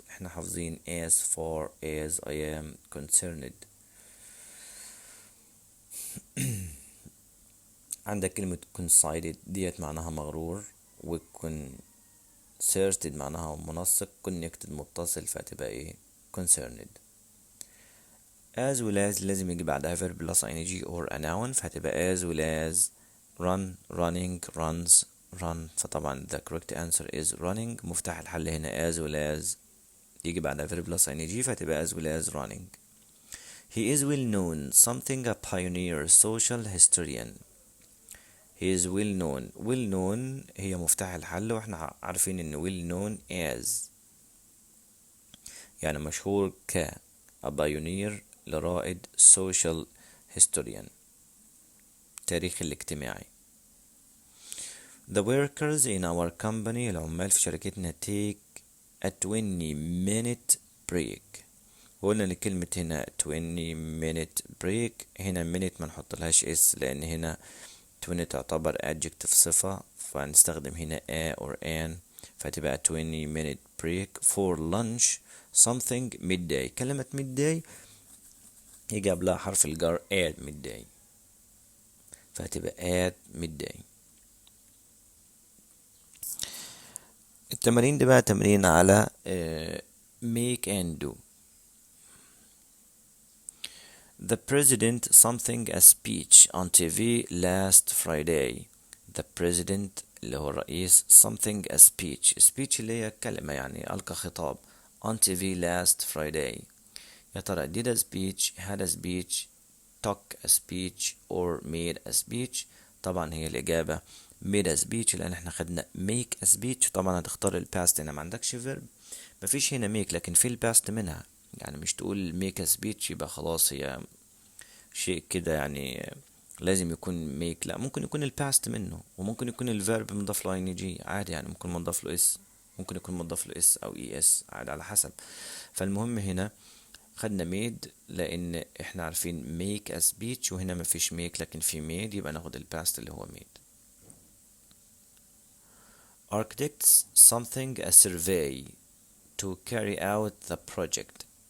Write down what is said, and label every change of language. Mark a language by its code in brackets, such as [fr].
[ar] احنا حافظين [en] as far as I am concerned. [ar] عندك كلمة coincided ديت معناها مغرور، و concerted معناها منسق، connected متصل، فهتبقى ايه concerned. [en] as well as [ar] لازم يجي بعدها [en] verb plus ing or a noun، فهتبقى as well as run running runs run. فطبعا the correct answer is running. [ar] مفتاح الحل هنا [en] as well as يجي بعدها verb plus ing فهتبقى as well as running. He is well known something a pioneer social historian. He is well known. [ar] well known هي مفتاح الحل، واحنا عارفين ان [en] well known as [ar] يعني مشهور ك a pioneer لرائد [en] social historian [ar] تاريخ الاجتماعي. [en] The workers in our company [ar] العمال في شركتنا [en] take a 20-minute break. [ar] قلنا لكلمة هنا 20-minute break، هنا minute ما نحطلهاش اس لان هنا 20 تعتبر adjective صفة، فنستخدم هنا a or an، فتبقى [en] 20-minute break for lunch something midday. [ar] كلمة midday يجي قبلها حرف الجر at midday، فهتبقى at midday. التمارين دي بقى تمرين على make and do. [en] The president something a speech on TV last Friday. The president [ar] اللي هو الرئيس [en] something a speech [ar] اللي هي كلمة يعني ألقى خطاب [en] on TV last Friday [ar] يا ترى [en] did a speech, had a speech, [ar] took a speech or [en] made a speech؟ [ar] طبعا هي الإجابة made a speech، لأن احنا خدنا [en] make a speech. [ar] طبعا هتختار الباست هنا، ما عندكش verb، مفيش هنا make لكن في الباست منها، يعني مش تقول make a speech يبقى خلاص هي شيء كده يعني لازم يكون make. لا، ممكن يكون الباست منه، وممكن يكون الفيرب مضاف له ing عادي، يعني ممكن مضاف له اس، ممكن يكون مضاف له اس او اي اس عادي على حسب. فالمهم هنا خدنا made لان احنا عارفين make a speech، وهنا مفيش make لكن في made، يبقى ناخد الباست اللي هو made. [en] architects something a survey to carry out the project.